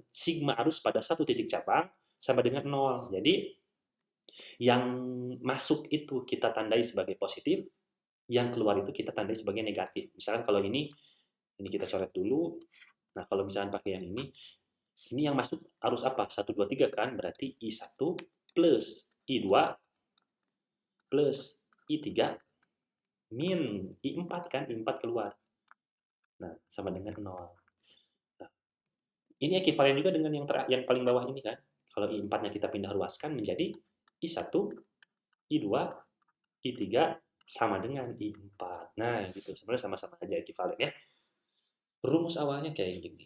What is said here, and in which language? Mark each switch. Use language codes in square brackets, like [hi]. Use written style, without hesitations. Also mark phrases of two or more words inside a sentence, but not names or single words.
[id] Sigma arus pada satu titik cabang sama dengan nol. Jadi, yang masuk itu kita tandai sebagai positif, yang keluar itu kita tandai sebagai negatif. Misalkan kalau ini kita coret dulu. Nah, kalau misalkan pakai yang ini yang masuk arus apa? 1, 2, 3 kan? Berarti I1 plus I2 plus I3 min I4 kan? I4 keluar. Nah, sama dengan 0. Nah, ini ekivalen juga dengan yang paling bawah ini kan? Kalau I4-nya kita pindah ruaskan menjadi I1, I2, I3 sama dengan I4. Nah, gitu. Sebenarnya sama-sama aja ekivalen ya. Rumus awalnya kayak gini.